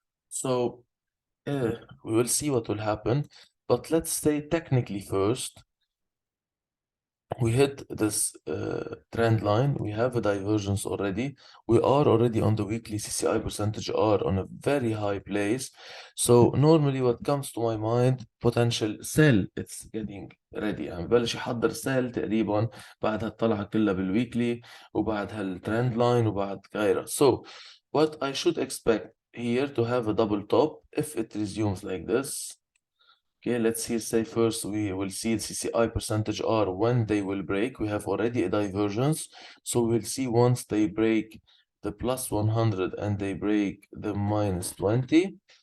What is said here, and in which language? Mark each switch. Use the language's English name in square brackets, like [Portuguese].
[English] So we will see what will happen. But let's say technically first, we hit this trend line. We have a divergence already. We are already on the weekly CCI percentage R on a very high place. So normally what comes to my mind, potential sell. It's getting ready. [Arabic] يعني ببلش يحضر sell تقريبا بعد هالطلعة كلها بالويكلي وبعد هالtrend line وبعد غيرها. [English] So what I should expect here to have a double top if it resumes like this. Okay, let's here say first we will see the CCI percentage R when they will break. We have already a divergence. So we'll see once they break the plus 100 and they break the minus 20.